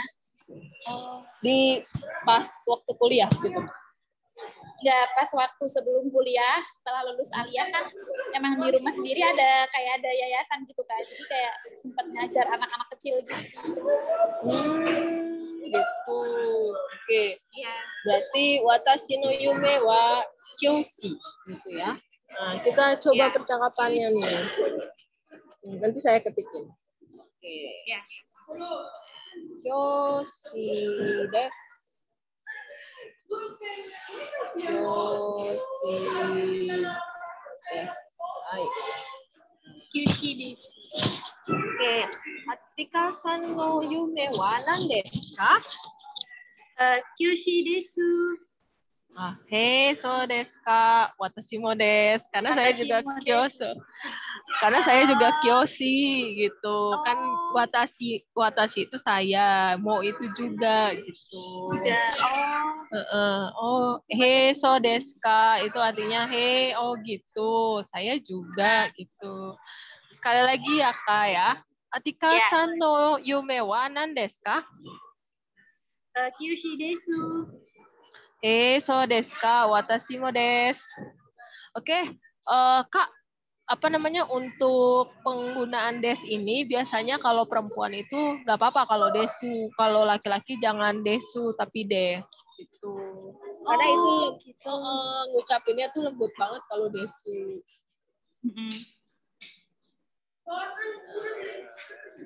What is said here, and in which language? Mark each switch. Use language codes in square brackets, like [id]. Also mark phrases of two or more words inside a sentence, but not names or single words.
[id] Di pas waktu kuliah gitu? Nggak, pas waktu sebelum kuliah, setelah lulus aliyah kan emang di rumah sendiri ada kayak ada yayasan gitu kan, jadi kayak sempat ngajar anak-anak kecil gitu sih. Gitu. Oke. Iya. Berarti [ja] 私の夢は教師 [id] gitu ya. Nah, kita coba percakapannya nih. Nanti saya ketikin. Oke. Ya. [ja] 教師です. 教師です. [id] Oke. [ja] アティカさんの夢は何ですか? 教師です. そうですか. 私もです. [id] Karena saya juga Kyoso. Karena saya juga Kyoshi gitu. Kan watashi itu saya, mo itu juga gitu. [ja] そうですか [id] itu artinya gitu. Saya juga gitu. Sekali lagi ya Kak ya. [ja] アティカさんの夢は何ですか? 教師です. そうですか. 私もです. [id] Oke, Kak, apa namanya, untuk penggunaan des ini biasanya kalau perempuan itu nggak apa-apa kalau desu, kalau laki-laki jangan desu tapi des gitu. Karena itu gitu. Ngucapinnya tuh lembut banget kalau desu.